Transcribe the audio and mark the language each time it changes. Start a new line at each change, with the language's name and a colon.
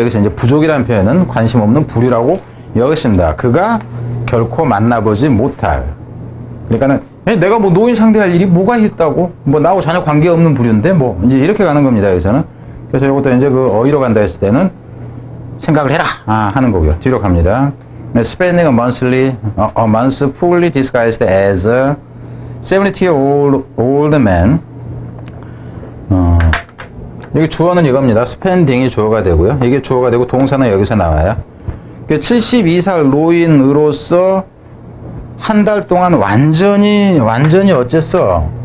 Korean: 여기서 이제 부족이라는 표현은 관심 없는 부류라고 여겼습니다. 그가 결코 만나보지 못할. 그러니까는 내가 뭐 노인 상대할 일이 뭐가 있다고? 뭐 나하고 전혀 관계없는 부류인데 뭐 이제 이렇게 가는 겁니다. 여기서는. 그래서 이것도 이제 그 어휘로 간다 했을 때는 생각을 해라 하는 거고요. 뒤로 갑니다.
English: Spending a month fully disguised as a 70-year-old man.
Korean: 여기 주어는 이겁니다. spending이 주어가 되고요. 이게 주어가 되고 동사는 여기서 나와요. 72살 노인으로서 한 달 동안 완전히 어쨌어?